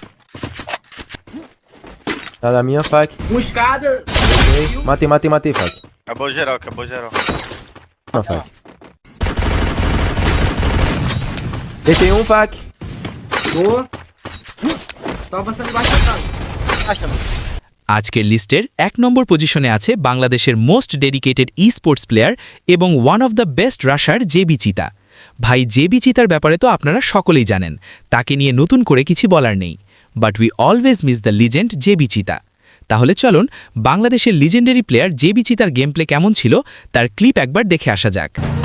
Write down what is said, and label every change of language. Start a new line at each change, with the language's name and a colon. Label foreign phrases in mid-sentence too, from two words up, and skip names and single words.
Portuguese: Tá na minha fac. Escada. Matei, fac. Acabou geral. Uma fac. Deixei um fac. Boa. Tá avançando embaixo da casa.
Bangla: আজকের লিস্টের 1 নম্বর পজিশনে আছে বাংলাদেশের
English: most dedicated e-sports player
Bangla: এবং
English: one of the best rusher
Bangla: জেবি চিতা। ভাই জেবি চিতার ব্যাপারে তো আপনারা সকলেই জানেন, তাকে নিয়ে নতুন করে কিছু বলার নেই।
English: But we always miss the legend
Bangla: জেবি চিতা। তাহলে চলুন বাংলাদেশের
English: legendary player
Bangla: জেবি চিতার
English: game play
Bangla: কেমন ছিল তার ক্লিপ একবার দেখে আসা যাক।